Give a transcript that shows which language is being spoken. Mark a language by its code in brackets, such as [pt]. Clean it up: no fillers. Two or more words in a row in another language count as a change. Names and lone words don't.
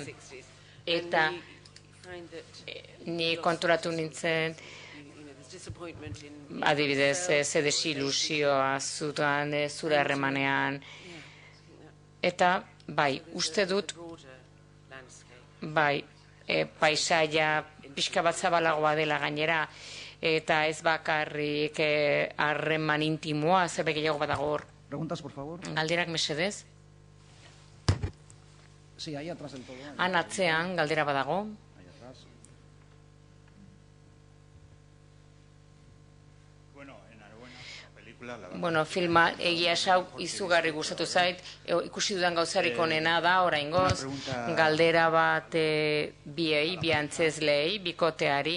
[eu] Eta ni konturatu nintzen, adibidez, ze desilusioa zutan zure harremanean. Eta, bai, uste dut, bai, paisaia pixka bat zabalagoa dela gainera, eta ez bakarrik harreman intimoa, zerbait gehiago badago hor. [es] Preguntas, por favor. [eu] Galderak mesedez? [es] Sí, ahí atrás del todo. [eu] Han atzean, galdera badago. [es] Ahí atrás. [eu] Filma egia esau izugarri gustatu zait, ikusi dudan gauzarik onena da, oraingoz, galdera bat bi antzezlei, bikoteari.